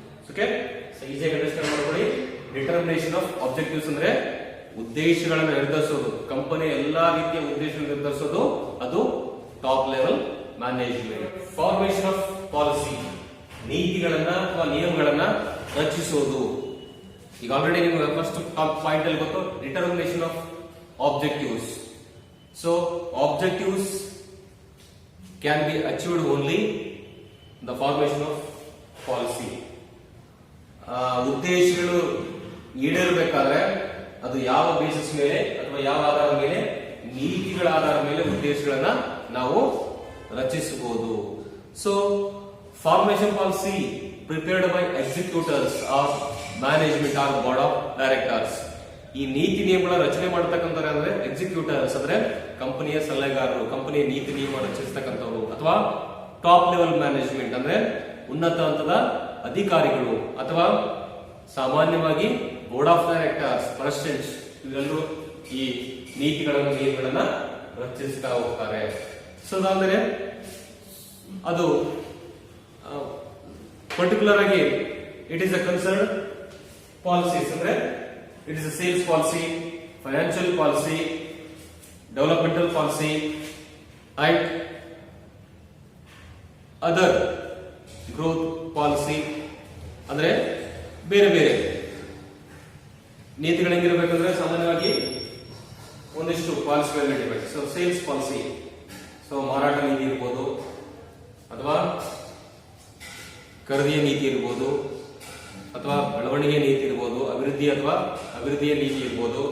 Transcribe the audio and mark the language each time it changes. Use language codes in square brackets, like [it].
[kn] Okay, so ಈಸಿಯಾಗಿ understand ಮಾಡ್ಕೊಳ್ಳಿ. Determination of objectives ಅಂದ್ರೆ ಉದ್ದೇಶಗಳನ್ನ ನಿರ್ಧರಿಸೋದು, ಕಂಪನಿ ಎಲ್ಲಾ ರೀತಿಯ ಉದ್ದೇಶಗಳನ್ನು ನಿರ್ಧರಿಸೋದು, ಅದು top level management. Formation of policy, ನೀತಿಗಳನ್ನ ಅಥವಾ ನಿಯಮಗಳನ್ನ ರಚಿಸೋದು. ಈಗ ಆಲ್ರೆಡಿ ನಿಮ್ಗೆ ಫಸ್ಟ್ ಪಾಯಿಂಟ್ ಅಲ್ಲಿ ಗೊತ್ತು, determination of objectives. [en] So objectives can be achieved only the formation of policy. [kn] ಉದ್ದೇಶಗಳು ಈಡೇರಬೇಕಾದ್ರೆ ಅದು ಯಾವ ಬೇಸಿಸ್ ಮೇಲೆ ಅಥವಾ ಯಾವ ಆಧಾರದ ಮೇಲೆ? ನೀತಿಗಳ ಆಧಾರದ ಮೇಲೆ ಉದ್ದೇಶಗಳನ್ನ ನಾವು ರಚಿಸಬಹುದು. [en] So formation policy prepared by executors or management or board of directors. [kn] ಈ ನೀತಿ ನಿಯಮಗಳ ರಚನೆ ಮಾಡತಕ್ಕಂಥವ್ರು ಅಂದ್ರೆ ಎಕ್ಸಿಕ್ಯೂಟರ್ಸ್, ಅಂದ್ರೆ ಕಂಪನಿಯ ಸಲಹೆಗಾರರು, ಕಂಪನಿಯ ನೀತಿ ನಿಯಮ ರಚಿಸತಕ್ಕಂಥವ್ರು, ಅಥವಾ ಟಾಪ್ ಲೆವೆಲ್ ಮ್ಯಾನೇಜ್ಮೆಂಟ್ ಅಂದ್ರೆ ಉನ್ನತ ಹಂತದ ಅಧಿಕಾರಿಗಳು, ಅಥವಾ ಸಾಮಾನ್ಯವಾಗಿ ಬೋರ್ಡ್ ಆಫ್ ಡೈರೆಕ್ಟರ್ಸ್, ಪ್ರೆಸಿಡೆಂಟ್ಸ್, ಇವೆಲ್ಲರೂ ಈ ನೀತಿಗಳನ್ನು ನಿಯಮಗಳನ್ನ ರಚಿಸ್ತಾ ಹೋಗ್ತಾರೆ. ಸೊ ಅದಾದ್ರೆ ಅದು ಪರ್ಟಿಕ್ಯುಲರ್ ಆಗಿ [en] it is a concern policies, [kn] ಅಂದ್ರೆ [en] it is a sales policy, financial policy, developmental policy and other growth policy. [kn] ಅಂದ್ರೆ ಬೇರೆ ಬೇರೆ ನೀತಿಗಳು ಹೆಂಗಿರಬೇಕಂದ್ರೆ ಸಾಮಾನ್ಯವಾಗಿ ಒಂದಿಷ್ಟು ಪಾಲಿಸಿಗಳು ನಡೀಬೇಕು. ಸೊ ಸೇಲ್ಸ್ ಪಾಲಿಸಿ, ಸೊ ಮಾರಾಟ ನೀತಿ ಇರ್ಬೋದು, ಅಥವಾ ಖರೀದಿಯ ನೀತಿ ಇರ್ಬೋದು, ಅಥವಾ ಬೆಳವಣಿಗೆ ನೀತಿ ಇರ್ಬೋದು, ಅಭಿವೃದ್ಧಿಯ ನೀತಿ ಇರ್ಬೋದು.